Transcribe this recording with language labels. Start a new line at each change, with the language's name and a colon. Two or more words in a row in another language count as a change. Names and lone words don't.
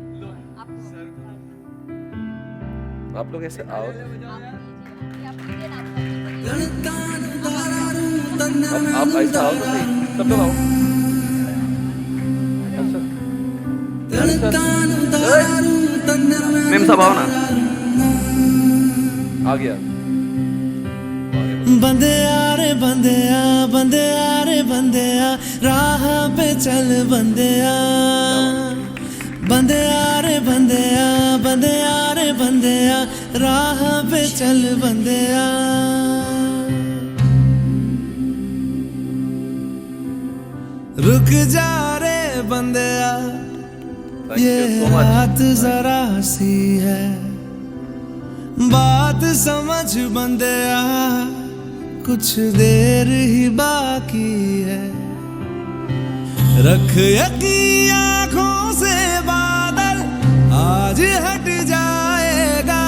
Hindi: आप लोग ऐसे आओ, आप ऐसे आओ तो सही, सब लोग आओ. मेम साहब आओ ना. आ गया. बंदेया रे बंदेया, बंदेया रे बंदेया, राह पे चल बंदेया. बंदेया रे बंदेया, बंदेया रे बंदेया, राह पे चल बंदेया. रुक जा रे बंदेया,
English: Thank
Hindi: ये
English: you so much.
Hindi: रात जरा सी है, बात समझ बंदेया, कुछ देर ही बाकी है. रख यकीन आँखों से बादल, आज हट जाएगा.